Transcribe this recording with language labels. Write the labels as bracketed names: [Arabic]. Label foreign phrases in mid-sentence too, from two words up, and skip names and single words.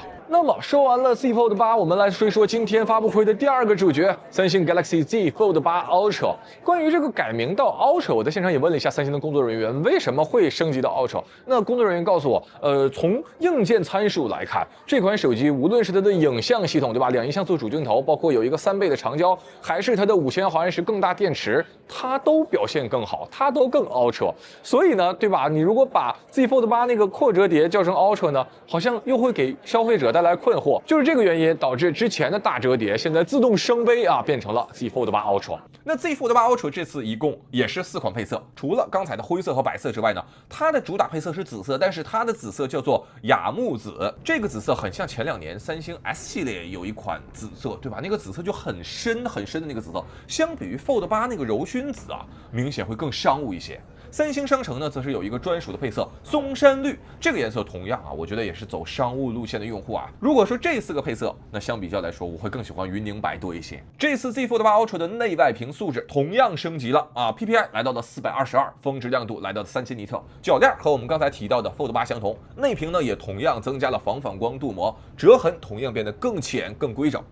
[Chinese] 那麼說完了 Z Fold 8，我們來說一說今天發布會的第2個主角，三星 Galaxy Z Fold 8 Ultra。關於這個改名到 Ultra， 我在現場也問了一下三星的工作人員，為什麼會升級到 Ultra？那工作人员告訴我，從硬件參數來看，這款手機無論是它的影像系統，對吧，2億像素主鏡頭，包括有一個3倍的長焦，還是它的5000毫安時更大電池，它都表現更好，它都更 Ultra。所以呢，对吧？你如果把 Z Fold 8 那個擴折疊叫成 Ultra 呢，好像又會給消費者帶來困惑。就是這個原因導致之前的大折疊現在自動升杯啊，變成了 Z Fold 8 Ultra。那 Z Fold 8 Ultra 這次一共也是4款配色，除了剛才的灰色和白色之外呢，它的主打配色是紫色，但是它的紫色叫做雅木紫，這個紫色很像前2年三星 S 系列有一款紫色，對吧？那個紫色就很深很深的那個紫色，相比於 Fold 8 那個柔薰紫啊，明顯會更商務一些。三星商城呢，則是有一個專屬的配色松山綠，這個顏色同樣啊，我覺得也是走商務路線的用戶啊。如果說這4個配色，那相比較來說，我會更喜歡雲寧白多一些。這次 Z Fold 8 Ultra 的內外屏素質同樣升級了啊 ，PPI 來到了422，峰值亮度來到了3000尼特，鉸鏈和我們剛才提到的 Fold 8相同，內屏呢也同樣增加了防反光鍍膜，折痕同樣变得更淺更規整。